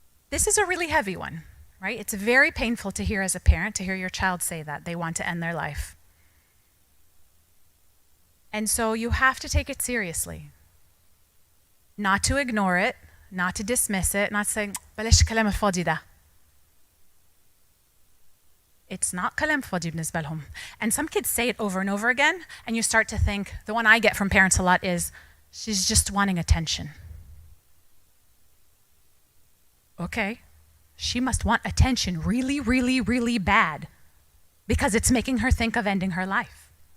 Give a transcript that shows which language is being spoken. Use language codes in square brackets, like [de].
[en] This is a really heavy one, right? It's very painful to hear as a parent, to hear your child say that they want to end their life. And so you have to take it seriously. Not to ignore it, not to dismiss it, not saying, [ar] بلاش كلام الفاضي ده. [en] It's not [ar] كلام فاضي بالنسبة لهم. [en] And some kids say it over and over again, and you start to think, the one I get from parents a lot is, she's just wanting attention. Okay, she must want attention really, really, really bad because it's making her think of ending her life.